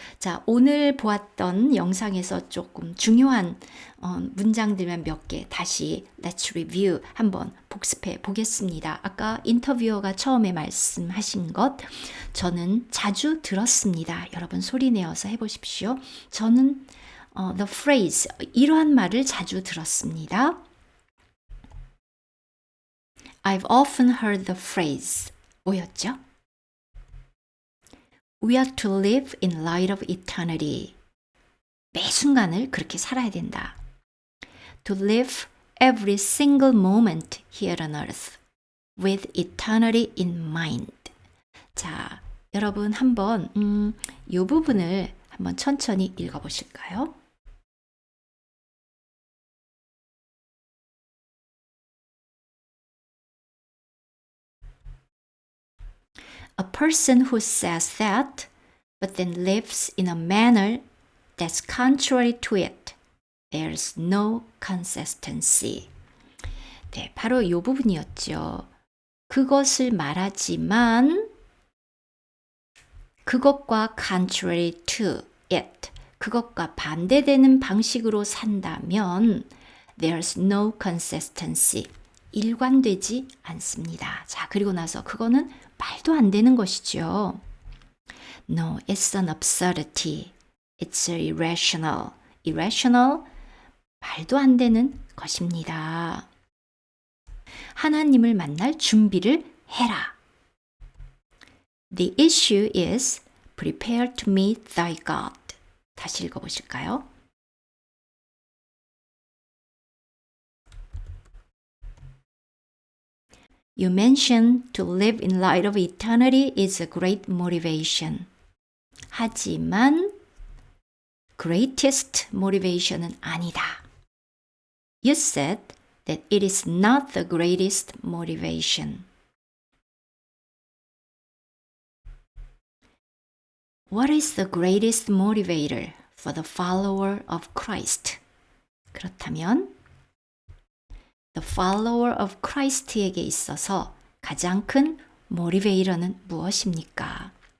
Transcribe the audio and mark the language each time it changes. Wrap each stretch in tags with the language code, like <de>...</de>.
<ko>자, 오늘 보았던 영상에서 조금 중요한 문장들만 몇 개 다시</ko> <en>Let's Review</en> <ko>한번 복습해 보겠습니다. 아까 인터뷰어가 처음에 말씀하신 것 저는 자주 들었습니다. 여러분 소리 내어서 해보십시오. 저는</ko> <en>the phrase</en> <ko>이러한 말을 자주 들었습니다.</ko> <en>I've often heard the phrase.</en> <ko>뭐였죠?</ko> <en>We are to live in light of eternity.</en> <ko>매 순간을 그렇게 살아야 된다.</ko> <en>To live every single moment here on earth with eternity in mind.</en> <ko>자, 여러분 한번 이 부분을 한번 천천히 읽어보실까요?</ko> <en>A person who says that, but then lives in a manner that's contrary to it, there's no consistency.</en> <ko>네, 바로 이 부분이었죠. 그것을 말하지만 그것과</ko> <en>contrary to it,</en> <ko>그것과 반대되는 방식으로 산다면</ko> <en>there's no consistency,</en> <ko>일관되지 않습니다. 자, 그리고 나서 그거는 말도 안 되는 것이죠.</ko> <en>No, it's an absurdity. It's irrational.</en> <ko>Irrational, 말도 안 되는 것입니다. 하나님을 만날 준비를 해라.</ko> <en>The issue is prepare to meet thy God.</en> <ko>다시 읽어보실까요?</ko> <en>You mentioned to live in light of eternity is a great motivation.</en> <ko>하지만 greatest motivation은 아니다.</ko> <en>You said that it is not the greatest motivation. What is the greatest motivator for the follower of Christ?</en> <ko>그렇다면</ko> <en>The follower of Christ</en> <ko>에게 있어서 가장 큰 모티베이터는 무엇입니까?</ko>